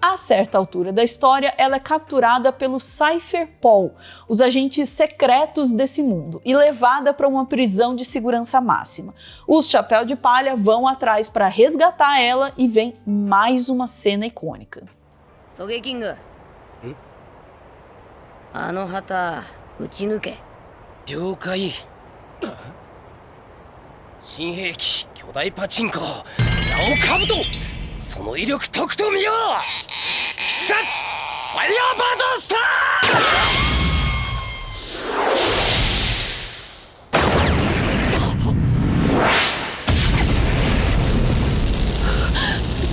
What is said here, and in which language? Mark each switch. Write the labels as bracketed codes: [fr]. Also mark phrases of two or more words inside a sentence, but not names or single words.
[pt] A certa altura da história, ela é capturada pelos Cypherpol, os agentes secretos desse mundo, e levada para uma prisão de segurança máxima. Os Chapéu de Palha vão atrás para resgatar ela e vem mais uma cena icônica. Sogeking, [ja] あの旗撃ち抜け。了解。新兵器巨大パチンコラオカブト、その威力とくと見よう。必殺ファイヤーバードスター。